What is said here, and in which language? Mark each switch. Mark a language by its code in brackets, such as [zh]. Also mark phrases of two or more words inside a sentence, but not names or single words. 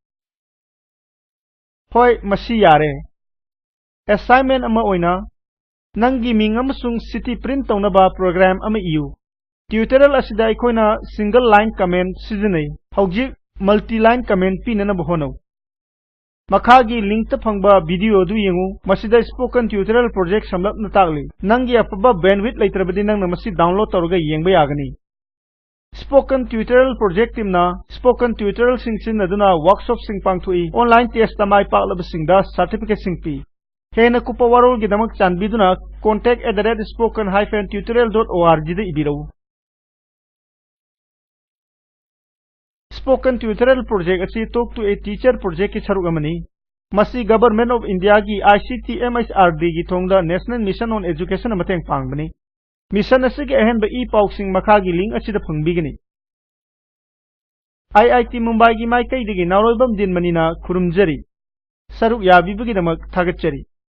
[mni] hoi masi yare assignment ama oina nangi ming amasung city print tawnaba program ama iu tutorial asida aikoina single [en] line comment [mni] sizinai hauji [en] multi line comment [mni] pinana bohono makhagi link ta phangba video du yengu masida spoken tutorial project samlapna tagli nangi apaba bandwidth leitrabadi nang namasi download tawrga yengba yagani Spoken Tutorial Project Team na Spoken Tutorial sing sin aduna workshop sing pangthui [en] online test [mni] tamai paklaba singda certificate sing pi hena kupa warol gidamak chanbiduna contact@spoken-tutorial.org da ibirau Spoken Tutorial Project asi Talk to a Teacher project ki saruk amani masi Government of India ki ICT MHRD gi thongda National Mission on Education mateng pangbani mission asi ki ahen ba e pauk sing makha gi link asi da phangbigini IIT Mumbai gi mai kai digi naroibam din manina khurumjari saruk yabibugi damak thagatchari